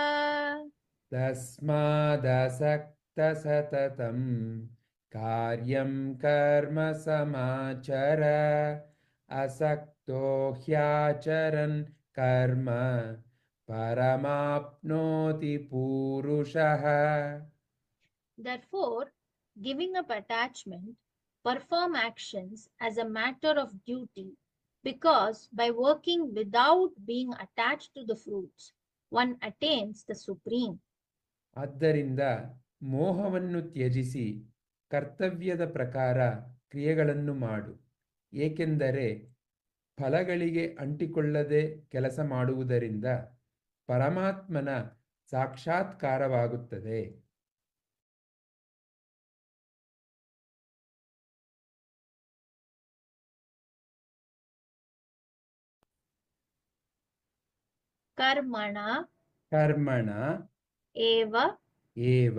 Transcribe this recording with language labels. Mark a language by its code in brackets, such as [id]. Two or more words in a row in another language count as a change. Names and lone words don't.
[sa] तस्मादसक्तसततं कार्यं कर्म समाचर असक्तो ह्याचरन् कर्म परमाप्नोति पूरुषः [en] Therefore, giving up attachment, perform actions as a matter of duty, because by working without being attached to the fruits, one attains the supreme. [kn] ಆದ್ದರಿಂದ ಮೋಹವನ್ನು ತ್ಯಜಿಸಿ ಕರ್ತವ್ಯದ ಪ್ರಕಾರ ಕ್ರಿಯೆಗಳನ್ನು ಮಾಡು, ಏಕೆಂದರೆ ಫಲಗಳಿಗೆ ಅಂಟಿಕೊಳ್ಳದೆ ಕೆಲಸ ಮಾಡುವುದರಿಂದ ಪರಮಾತ್ಮನ ಸಾಕ್ಷಾತ್ಕಾರವಾಗುತ್ತದೆ. [sa] कर्मण ಕರ್ಮಣ एव ಏವ